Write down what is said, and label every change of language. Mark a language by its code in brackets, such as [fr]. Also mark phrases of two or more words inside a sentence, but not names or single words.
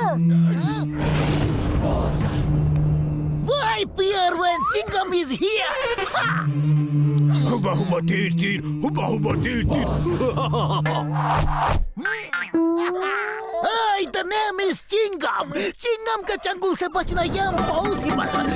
[en] Why Pierre when Chingam is here? [hi] हुबा हुबा तीर तीर, हुबा हुबा तीर तीर। [en] Hey, the name is Chingam. [hi] Chingam का चंगुल से बचना impossible.